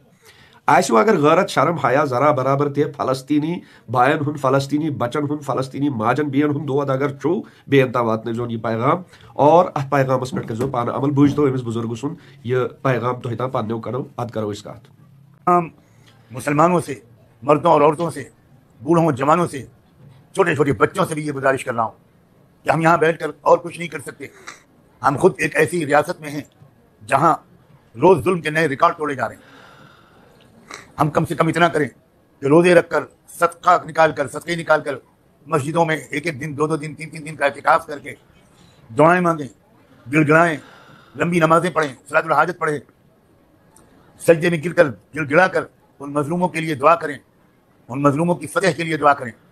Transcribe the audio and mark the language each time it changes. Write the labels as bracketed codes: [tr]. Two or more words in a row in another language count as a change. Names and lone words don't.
[ks] آسِوٕ اگر غٲرت شرم حیا ذرا برابر تہِ فلسطیٖنی باین ہُنٛد, فلسطیٖنی بچن ہُنٛد, فلسطیٖنی ماجن بیٚین ہُنٛد دود اگر چھُو, بیٚین تام واتنٲیزون یہِ پیغام اور اتھ پیغامس پٮ۪ٹھ کٔرزیٚو پانہٕ عمل. بوٗزتو أمِس بُزرگہٕ سُنٛد یہِ پیغام تۄہہِ تام پننیو کنو, پتہٕ کرو أسۍ کتھ. [ur] مسلمانوں سے, مردوں اور عورتوں سے, بوڑھوں جوانوں سے, چھوٹے چھوٹے بچوں سے بھی یہ گزارش کر رہا ہوں کہ ہم یہاں بیٹھ کر اور کچھ نہیں کر سکتے. ہم خود ایک ایسی ریاست میں ہیں جہاں روز ظلم کے نئے ریکارڈ توڑے جا رہے ہیں. ہم کم سے کم اتنا کریں کہ روزے رکھ کر, صدقے نکال کر مسجدوں میں 1 دن, 2 دن, 3 دن کا اعتکاف کر کے دعائیں مانگیں, گڑ گڑائیں, لمبی نمازیں پڑھیں, [ar] صلاۃ الحاجت [ur] پڑھیں, سجدے میں گر کر گڑ گڑا کر ان مظلوموں کے لیے دعا کریں, ان مظلوموں کی فتح کے لیے دعا کریں.